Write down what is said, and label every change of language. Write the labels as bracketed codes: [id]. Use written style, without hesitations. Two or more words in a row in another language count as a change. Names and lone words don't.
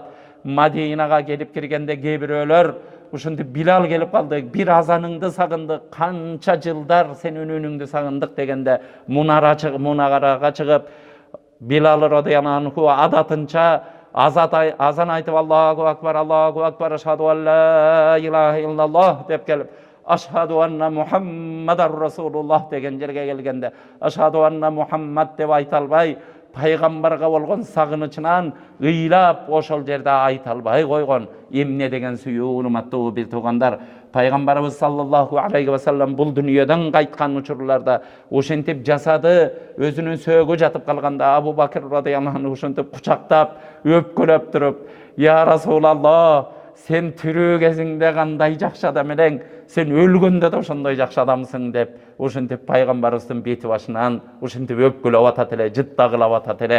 [ky] Мадинага келип киргенде кээ бирөөлөр ушинтип, "Билал келип калды, бир азаныңды сагындык, канча жылдар сенин үнүңдү сагындык" дегенде мунарага чыгып, Билал [ar] رضي الله عنه [ky] адатынча азан айтып, [ar] "الله أكبر، الله أكبر، أشهد أن لا إله إلا الله" [ky] деп келип, [ar] "أشهد أن محمدا رسول الله" [ky] деген жерге келгенде, [ar] "أشهد أن محمد" [ky] деп айта албай, пайгамбарга болгон сагынычынан ыйлап ошол жерде айта албай койгон. Эмне деген сүйүү, урматтуу бир туугандар. Пайгамбарыбыз [ar] صلى الله عليه وسلم [ky] бул дүнүйөдөн кайткан учурларда ошентип жасады, өзүнүн сөөгү жатып калганда Абу Бакыр [ar] رضي الله عنه [ky] ошентип кучактап, өпкөлөп туруп, [ar] "يا رسول الله, [ky] сен тирүү кезиңде кандай жакшы адам элең, сен өлгөндө да ошондой жакшы адамсың" деп ошентип пайгамбарыбыздын бети башынан ошентип өпкөлөп атат эле, жыттагылап атат эле.